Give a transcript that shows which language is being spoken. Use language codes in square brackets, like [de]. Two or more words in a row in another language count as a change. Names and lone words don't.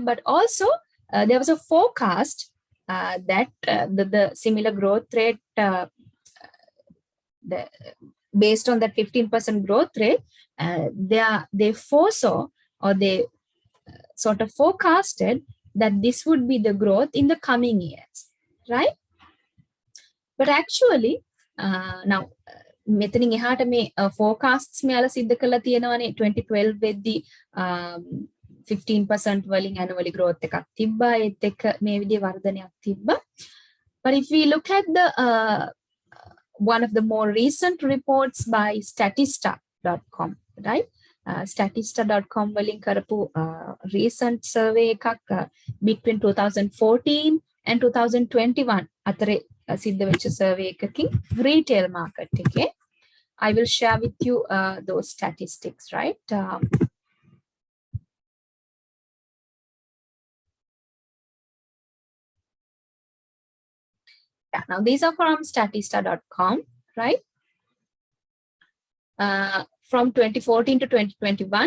[en] But also, there was a forecast that the similar growth rate, based on that 15% growth rate, they foresaw, or they sort of forecasted that this would be the growth in the coming years, right? But actually, now, [si] මෙතනින් එහාට මේ forecasts මෙයාලා සිද්ධ කරලා තියෙනවානේ 2012 වෙද්දී 15% වලින් [en] annually growth [si] එකක් තිබ්බා, ඒත් එක්ක මේ විදිහේ වර්ධනයක් තිබ්බා. [en] But if we look at the one of the more recent reports by statista.com, right? [si] Statista.com වලින් කරපු [en] recent survey [si] එකක් [en] between 2014 and 2021 [si] අතරේ සිද්ධ වෙච්ච survey එකකින් [en] retail market [si] එකේ. [en] I will share with you those statistics, right? Yeah, now these are from statista.com, right? From 2014 to 2021.